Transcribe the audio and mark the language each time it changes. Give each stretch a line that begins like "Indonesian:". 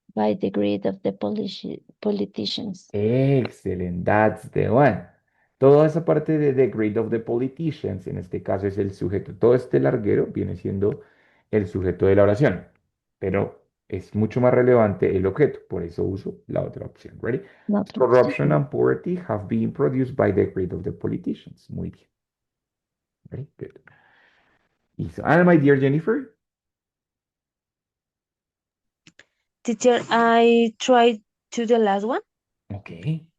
English: by the greed of the politicians. Excellent, that's the one.
Spanish: Toda esa parte de
English: the grade of the politicians,
Spanish: en este caso es el sujeto. Todo este larguero viene siendo el sujeto de la oración. Pero es mucho más relevante el objeto, por eso uso la otra opción.
English: Ready?
Spanish: La otra
English: Corruption
Spanish: opción.
English: and poverty have been produced by the greed of the politicians.
Spanish: Muy bien.
English: Very good.
Spanish: Listo.
English: And my dear Jennifer. Teacher, I tried to the last one. Okay.